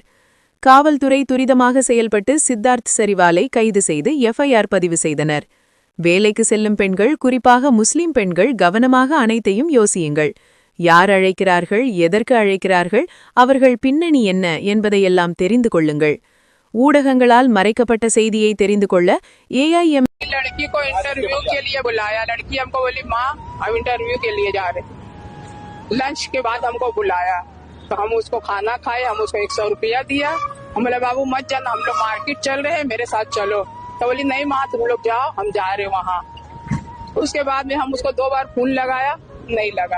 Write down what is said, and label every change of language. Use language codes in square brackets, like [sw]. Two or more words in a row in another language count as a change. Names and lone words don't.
[ta] காவல்துறை துரிதமாக செயல்பட்டு சித்தார்த் சரிவாலை கைது செய்து FIR பதிவு செய்தனர். வேலைக்கு செல்லும் பெண்கள், குறிப்பாக முஸ்லிம் பெண்கள், கவனமாக அனைத்தையும் யோசியுங்கள். யார் அழைக்கிறார்கள், எதற்கு அழைக்கிறார்கள், அவர்கள் பின்னணி என்ன என்பதையெல்லாம் தெரிந்து கொள்ளுங்கள். ஊடகங்களால் மறைக்கப்பட்ட செய்தியை தெரிந்து கொள்ள AIML [hi] लड़की को इंटरव्यू के लिए बुलाया। लड़की हमको बोली माँ हम इंटरव्यू के लिए जा रहे। लंच के बाद हमको बुलाया तो हम उसको खाना खाए, हम उसको 100 रुपया दिया। हम बोले बाबू मत जाना, हम लोग मार्केट चल रहे हैं, मेरे साथ चलो। तो बोली नहीं माँ तुम लोग जाओ, हम जा रहे वहाँ। उसके बाद में हम उसको 2 बार फोन लगाया, नहीं लगा।